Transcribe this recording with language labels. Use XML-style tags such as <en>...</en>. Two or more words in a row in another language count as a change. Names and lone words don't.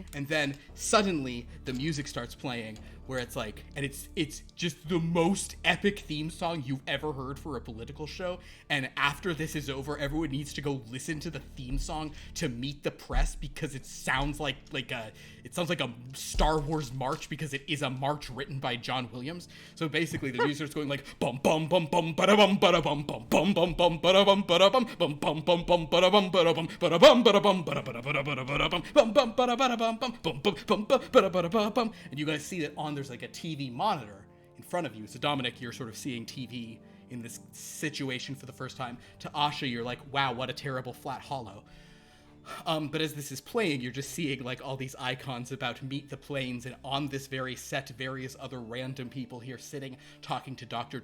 <en>And then suddenly the music starts playing where it's like, and it's just the most epic theme song you've ever heard for a political show. And after this is over, everyone needs to go listen to the theme song to meet the press because it sounds like a Star Wars march because it is a march written by John Williams. So basically the music starts going like bum bum bum bum bada bum bada bum bum bum bum bum bada bum bada bum bum bum bum bum bada bum bada bum bada bum bada bum bada bada bada bada bada bum bum bum bada bada bum bum bum bum bum bada bada bada bum. And you guys see that on there's like a TV monitor in front of you. So Dominic, you're sort of seeing TV in this situation for the first time. To Asha, you're like, wow, what a terrible flat hollow. But as this is playing, you're just seeing like all these icons about Meet the Plains, and on this very set, various other random people here sitting, talking to Dr.</en>